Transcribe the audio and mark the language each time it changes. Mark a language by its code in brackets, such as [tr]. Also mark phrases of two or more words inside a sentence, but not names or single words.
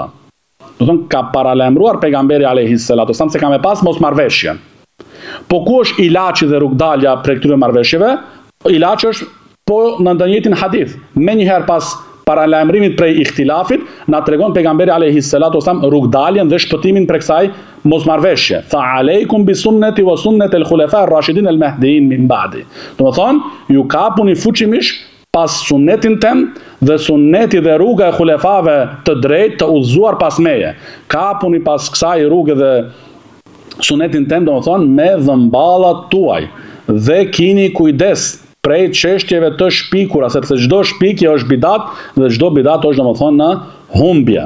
[sq] Do të thonë ka paralajmëruar pejgamberi [ar] عليه الصلاة والسلام [sq] se ka me pas mosmarrveshje. Po ku është ilaçi dhe rrugdalja prej këtyre marrveshjeve? Ilaçi është po në ndonjëtin hadith. Menjëherë pas paralajmërimit prej ihtilafit, na tregon pejgamberi [ar] عليه الصلاة والسلام [sq] rrugdaljen dhe shpëtimin prej kësaj mosmarrveshje. [ar] فعليكم بسنتي وسنة الخلفاء الراشدين المهديين من بعدي. [sq] Do të thonë, ju kapuni fuqimisht pas sunetin tem dhe sunneti dhe rruga e khulefave të drejtë të udhëzuar pas meje. Kapuni pas kësaj rruge dhe sunetin tem, do të thonë, me dhëmballat tuaj dhe kini kujdes prej çështjeve të shpikura, sepse çdo shpikje është bidat dhe çdo bidat është domethënë në humbje.